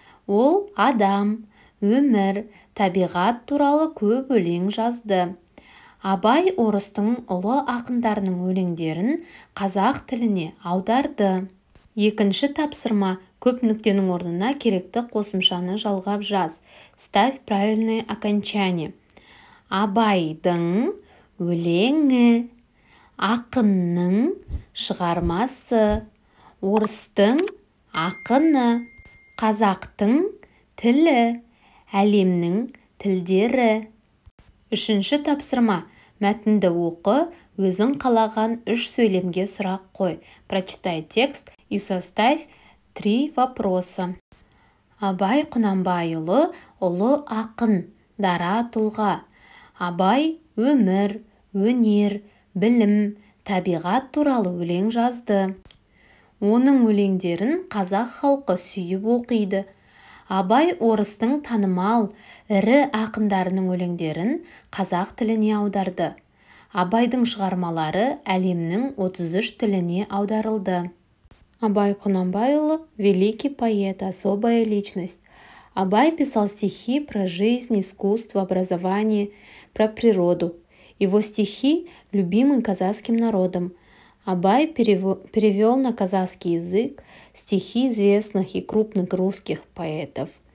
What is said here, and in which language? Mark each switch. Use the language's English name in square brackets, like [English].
[Kazakh] Ол адам, өмір, табиғат туралы көп өлең жазды. Абай орыстың ұлы ақындарының өлеңдерін қазақ тіліне аударды. Екінші тапсырма. Көп нүктенің орнына керекті қосымшаны жалғап жаз. [Russian] Ставь правильное окончание. [Kazakh] Абайдың өлеңі, ақынның шығармасы, орыстың ақыны, қазақтың тілі, әлемнің тілдері. Үшінші тапсырма. Мәтінді оқы, өзің қалаған 3 сөйлемге сұрақ қой. [Russian] Прочитай текст и составь 3 вопроса. [Kazakh] Абай Құнанбайұлы ұлы ақын, дара тұлға. Абай өмір, өнер, білім, табиғат туралы өлең жазды. Оның өлеңдерін қазақ халқы сүйіп оқиды. Абай орыстың танымал, ірі ақындарының өлеңдерін қазақ тіліне аударды. Абайдың шығармалары әлемнің 33 тіліне аударылды. [Russian] Абай Құнанбайұлы – великий поэт, особая личность. Абай писал стихи про жизнь, искусство, образование, про природу. Его стихи любимы казахским народом. Абай перевел на казахский язык стихи известных и крупных русских поэтов.